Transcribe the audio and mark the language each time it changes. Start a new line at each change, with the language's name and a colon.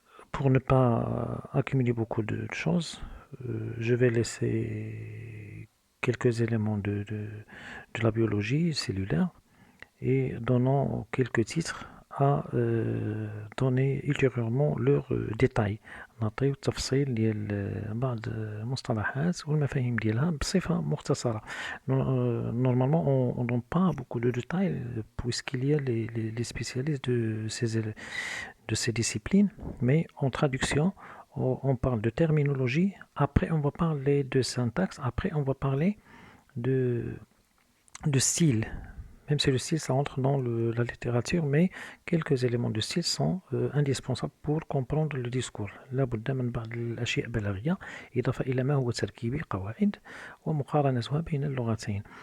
French: Pour ne pas accumuler beaucoup de choses, je vais laisser quelques éléments de la biologie cellulaire et donnant quelques titres à donner ultérieurement leurs détails.
Arabic: نعطيو التفصيل ديال بعض المصطلحات والمفاهيم ديالها بصفة مختصرة.
French: Normalement, on donne pas beaucoup de détails puisqu'il y a les spécialistes de ces disciplines, mais en traduction, on parle de terminologie, après on va parler de syntaxe, après on va parler de style. Même si le style, ça entre dans la littérature, mais quelques éléments de style sont indispensables pour comprendre le discours.
Arabic: لابد من بعض الأشياء بلاغية إضافة إلى ما هو تركيبي قواعد ومقارنتها بين اللغتين.